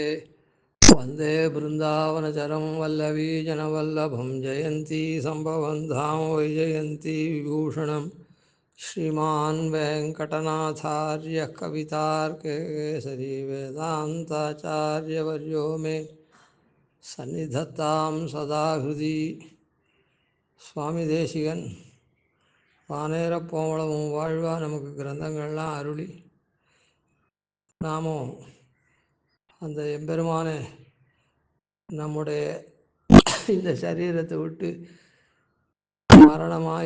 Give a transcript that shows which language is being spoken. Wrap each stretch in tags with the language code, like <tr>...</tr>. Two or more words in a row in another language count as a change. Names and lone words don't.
<sa>वन्दे बृन्दावनचरं वल्लवीजनवल्लभं जयन्ती सम्भवं धाम वैजयन्ती विभूषणं श्रीमान् वेङ्कटनाथार्यः कवितार्केसरी वेदान्ताचार्यवर्यो मे सन्निधत्तां सदा हृदि</sa> <ta>சுவாமி தேசிகன் வானேரப்போவளமும் வாழ்வா நமக்கு கிரந்தங்கள்லாம் அருளி நாமும் அந்த எம்பெருமானை நம்முடைய இந்த சரீரத்தை விட்டு மரணமாகி</ta>